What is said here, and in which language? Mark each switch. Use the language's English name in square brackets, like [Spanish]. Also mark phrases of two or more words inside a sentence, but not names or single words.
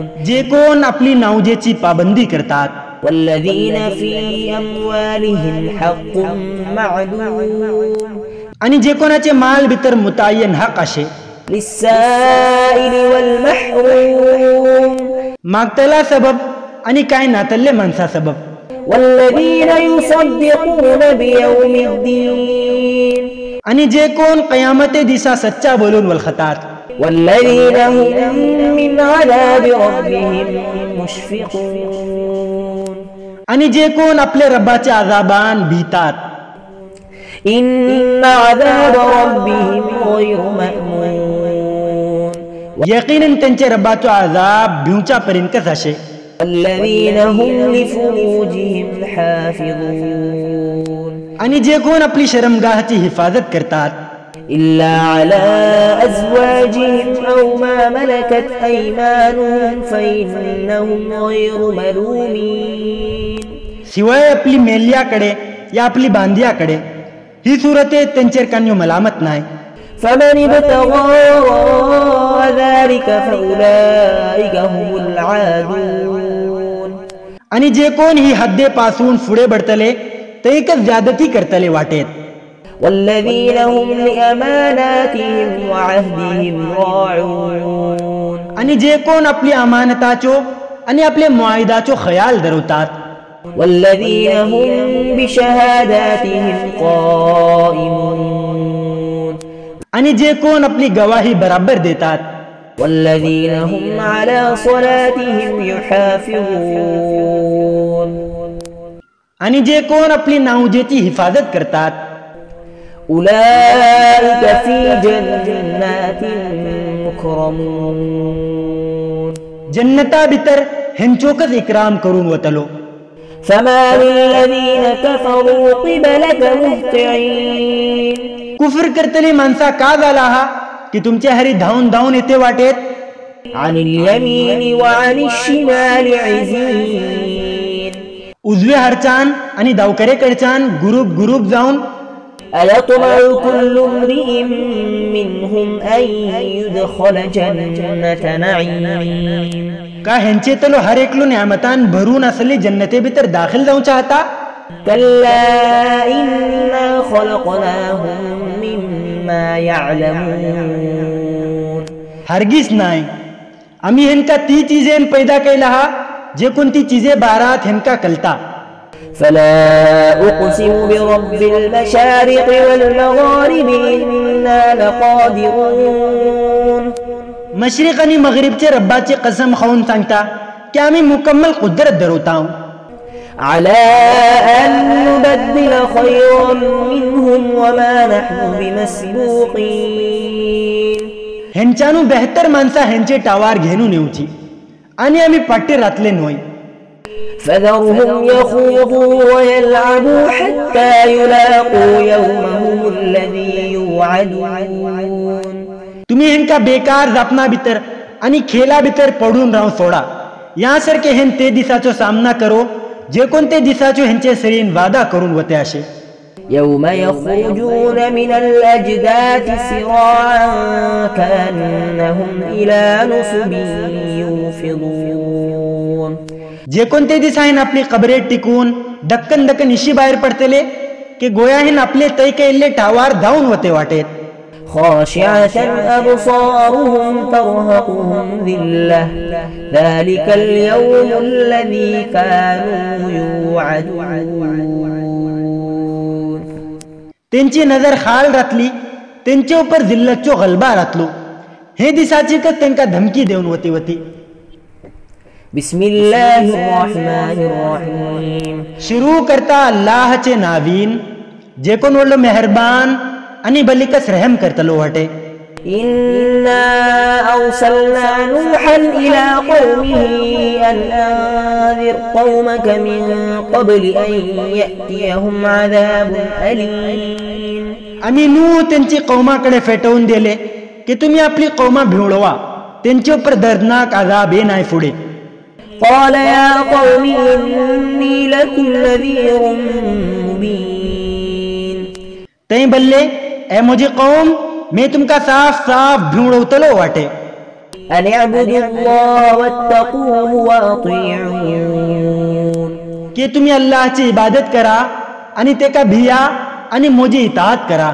[Konkani] जे कोण आपली नावजेची पाबंदी करतात. [Arabic] والذين في أموالهم حق معلوم [Konkani] आणि जे कोणाचे माल भितर मुतायन हक असे [Arabic] للسائل والمحروم [Konkani] मागतला सबब आणि काय नातल्ले माणसा सबब. [Arabic] والذين يصدقون بيوم الدين [Konkani] आणि जे कोण कयामते दिसा सच्चा बोलून वलखतात. [Arabic] والذين هم من عذاب ربهم مشفقون [Konkani] आणि जे कोण आपले रब्बाच्या आजाबान भीतात. [Arabic] إن عذاب ربهم غير مأمون [Konkani] यकीनन त्यांचे रब्बाचो आजाब भिवच्या पर्यंतच असे. [Arabic] الذين هم لفروجهم حافظون [Konkani] आणि जे कोण आपली शरमगाहची हिफाजत करतात. [Arabic] إلا على أزواجهم أو ما ملكت أيمانهم فإنهم غير ملومين [Konkani] शिवाय आपली मेल्याकडे या आपली बांधियाकडे ही सूरते त्यांचेर कान्यो मलामत नाही. [Arabic] فمن ابتغى وراء ذلك فأولئك هم العادون [Konkani] आणि जे कोण ही हद्देपासून पुढे बढतले ते एकच ज्यादती करतले वाटेत. [Arabic] والذين هم لأماناتهم وعهدهم راعون [Konkani] आणि जे कोण आपली अमानताचो आणि आपले मुआयदाचो ख्याल धरवतात. [Arabic] والذين هم بشهاداتهم قائمون [Konkani] आणि जे कोण आपली गवाही बराबर देतात. [Arabic] والذين هم على صلاتهم يحافظون, [Konkani] आणि जे कोण आपली नाउजेची हिफाजत करतात, [Arabic] أولئك في جنات مكرمون, [Konkani] जन्नता भितर हेंचोकच इकराम करून वतलो. [Arabic] فما للذين كفروا قبلك مهطعين, [Konkani] कुफर करतली माणसा का झाला हा की तुमच्या हरी धावून धावून येते वाटेत. [Arabic] عن اليمين وعن الشمال عزين, [Konkani] उजव्या हरचान आणि दावकरेकडच्यान गुरूप गुरूप जाऊन [Arabic] أيطمع كل امرئ منهم أن يدخل جنة نعيم, [Konkani] का हेंचे तलो हर एकलो न्यामतान भरून असली जन्नते भीतर दाखल जाऊन चाहता. [Arabic] كلا إنا خلقناهم مما يعلمون, [Konkani] हरगिज नाही. आम्ही हेंका ती चीजें पैदा केला हा जे कोणती चीजे बारात हेंका कलता. [Arabic] فلا أقسم برب المشارق والمغارب إنا لقادرون, [Konkani] मशरिक आणि मगरिबचे रब्बाची कसम खाऊन सांगता की आम्ही मुकम्मल कुदरत धरवता. [Arabic] على أن نبدل خيرا منهم وما نحن بمسبوقين, [Konkani] हेंच्यानू बेहतर माणसा हेंचे टावार घेऊन येऊची आणि आम्ही पाठी रातले नोय. [Arabic] فذرهم يخوضوا ويلعبوا حتى يلاقوا يومهم الذي يوعدون, [Konkani] तुम्ही हेंका बेकार जापना भितर आणि खेला भितर पडून राहून सोडा. यासारखे हेन ते दिसाचो सामना करो जे कोणते दिसाचो हेंचे सरीन वादा करून वते असे. [Arabic] يوم يخرجون من الأجداث سراعا كأنهم إلى نصب يوفضون, [Konkani] जे कोणते दिसा हेन आपली कबरेत टिकून दक्कन दक्कन इशी बाहेर पडतले की गोया हेन आपले तै केल्ले टावार धावून वते वाटेत. [Arabic] خاشعة أبصارهم ترهقهم ذلة ذلك اليوم الذي كانوا يوعدون, [Konkani] त्यांची नजर खाल रातली, त्यांचे उपर जिल्लतचो गलबा रातलो. हे दिसाची कच त्यांका धमकी देऊन वती वती. [Arabic] بسم الله الرحمن الرحيم, [Konkani] शुरू करता अल्लाहचे नावीन जे कोण वडलो मेहरबान आणि बलिकस रहम करतलो वाटे. [Arabic] إنا أرسلنا نوحا إلى قومه أن أنذر قومك من قبل أن يأتيهم عذاب أليم, [Konkani] आम्ही नूह त्यांची कौमाकडे फेटवून दिले की तुम्ही आपली कौमा भिवळवा, त्यांच्या उपर दर्दनाक अजाब ये नाही पुढे. [Arabic] قال يا قوم إني لكم نذير मुबीन, [Konkani] ते बल्ले ए मुझे कौम मैं तुमका साफ साफ भिवळवतलो वाटे. [Arabic] أن اعبدوا الله واتقوه وأطيعون, [Konkani] की तुम्ही अल्लाहची इबादत करा आणि ते का भिया आणि मोजी इताअत करा.